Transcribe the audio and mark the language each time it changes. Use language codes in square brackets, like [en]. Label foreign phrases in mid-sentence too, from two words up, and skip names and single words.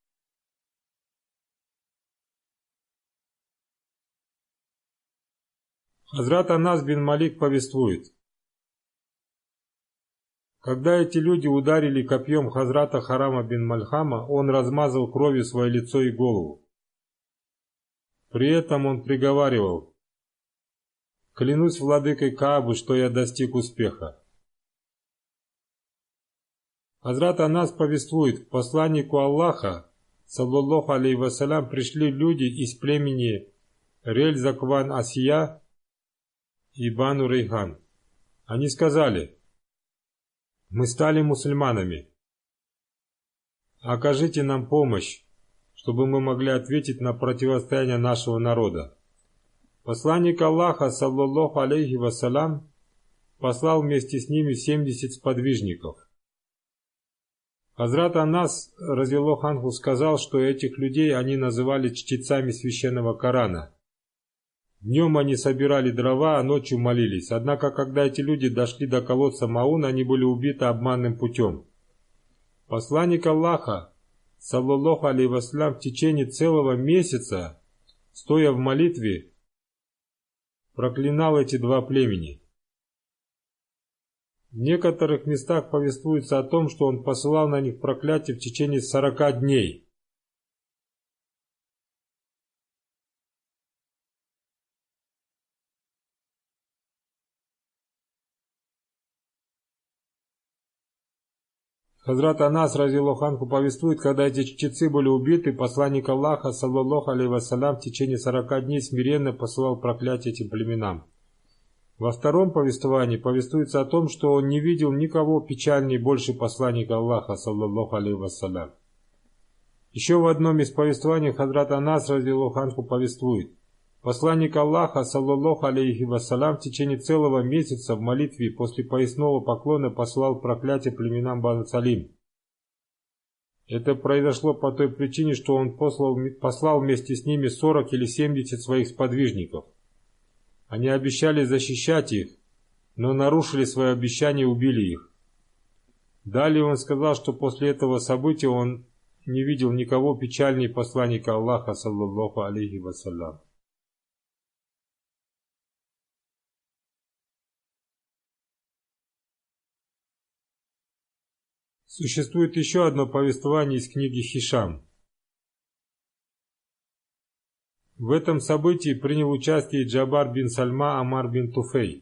[ru] Хазрат Анас бин Малик повествует: когда эти люди ударили копьем Хазрата Харама бин Мальхама, он размазал кровью свое лицо и голову. При этом он приговаривал: клянусь владыкой Каабы, что я достиг успеха. Хазрат Анас повествует: к посланнику Аллаха, [ar] صلى الله عليه وسلم, [ru] пришли люди из племени Рель-Закван Асия и Бану Рейхан. Они сказали: мы стали мусульманами. Окажите нам помощь, чтобы мы могли ответить на противостояние нашего народа. Посланник Аллаха, [ar] صلى الله عليه وسلم, [ru] послал вместе с ними 70 сподвижников. Хазрат Анас, [ar] رضي الله عنه, [ru] сказал, что этих людей они называли чтецами священного Корана. Днем они собирали дрова, а ночью молились. Однако, когда эти люди дошли до колодца Маун, они были убиты обманным путем. Посланник Аллаха, [ar] صلى الله عليه وسلم, [ru] в течение целого месяца стоя в молитве, проклинал эти два племени. В некоторых местах повествуется о том, что он посылал на них проклятие в течение 40 дней. Хазрат Анас [ar] رضي الله عنه [ru] повествует, когда эти чтецы были убиты, посланник Аллаха, [ar] صلى الله عليه وسلم, [ru] в течение 40 дней смиренно посылал проклятие этим племенам. Во втором повествовании повествуется о том, что он не видел никого печальнее больше посланника Аллаха, [ar] صلى الله عليه وسلم. [ru] Еще в одном из повествований Хазрат Анас [ar] رضي الله عنه [ru] повествует: посланник Аллаха, [ar] صلى الله عليه وسلم, [ru] в течение целого месяца в молитве после поясного поклона послал проклятие племенам Бану Салим. Это произошло по той причине, что он послал вместе с ними 40 или 70 своих сподвижников. Они обещали защищать их, но нарушили свое обещание и убили их. Далее он сказал, что после этого события он не видел никого печальнее посланника Аллаха, [ar] صلى الله عليه وسلم. [ru] Существует еще одно повествование из книги Хишам. В этом событии принял участие Джабар бин Сальма Амар бин Туфей.